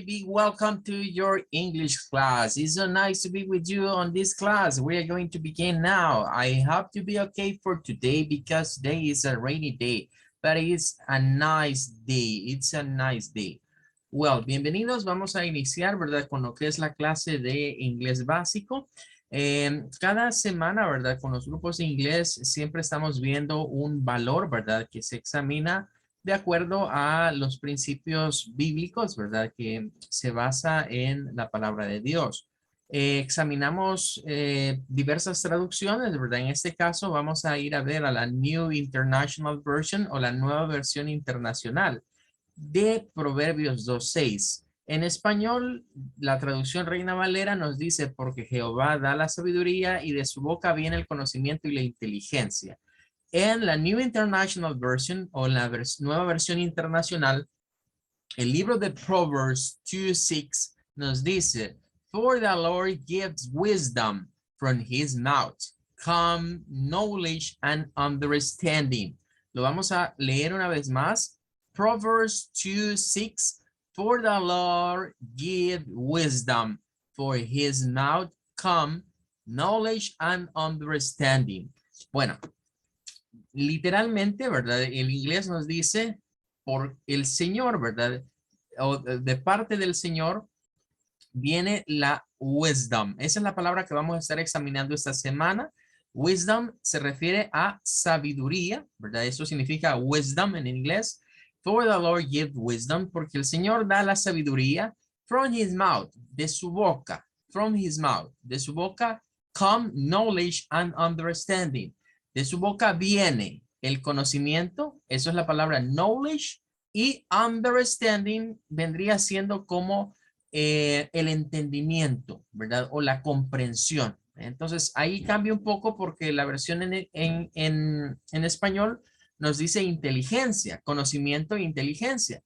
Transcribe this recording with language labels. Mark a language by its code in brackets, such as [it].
[en] Be welcome to your English class. It's so nice to be with you on this class. We are going to begin now. I hope to be okay for today because today is a rainy day, but it's a nice day. It's a nice day. Well, [es] bienvenidos. Vamos a iniciar, ¿verdad? Con lo que es la clase de inglés básico. Cada semana, ¿verdad? Con los grupos de inglés siempre estamos viendo un valor, ¿verdad? Que se examina de acuerdo a los principios bíblicos, ¿verdad? Que se basa en la palabra de Dios. Examinamos diversas traducciones, ¿verdad? En este caso vamos a ir a ver a la New International Version o la nueva versión internacional de Proverbios 2:6. En español, la traducción Reina Valera nos dice, porque Jehová da la sabiduría y de su boca viene el conocimiento y la inteligencia. En la New International Version o la nueva versión internacional, el libro de Proverbs 2:6 nos dice, [en] For the Lord gives wisdom from his mouth, come knowledge and understanding. [es] Lo vamos a leer una vez más. [en] Proverbs 2:6, For the Lord gives wisdom, for his mouth come knowledge and understanding. [es] Bueno, literalmente, ¿verdad? El inglés nos dice por el Señor, ¿verdad? O de parte del Señor viene la wisdom. Esa es la palabra que vamos a estar examinando esta semana. Wisdom se refiere a sabiduría, ¿verdad? Eso significa wisdom en inglés. [en] For the Lord give wisdom, [es] porque el Señor da la sabiduría [en] from his mouth, [es] de su boca, [en] from his mouth, [es] de su boca [en] come knowledge and understanding. [es] De su boca viene el conocimiento, eso es la palabra knowledge, y understanding vendría siendo como el entendimiento, ¿verdad? O la comprensión. Entonces ahí cambia un poco porque la versión en español nos dice inteligencia, conocimiento e inteligencia.